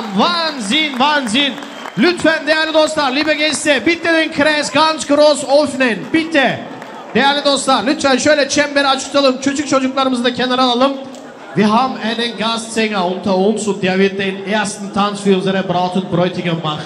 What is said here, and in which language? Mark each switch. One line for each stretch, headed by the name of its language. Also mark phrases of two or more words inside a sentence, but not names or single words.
German: Wahnsinn, Wahnsinn.
Turkish: Lütfen değerli dostlar,
German: liebe Gäste, bitte den Kreis ganz groß öffnen. Bitte.
Turkish: Değerli dostlar, lütfen şöyle çemberi açalım. Küçük çocuklarımızı da kenara alalım.
German: Wir haben einen Gastsänger unter uns und der wird den ersten Tanz für unsere Braut und Bräutigam machen.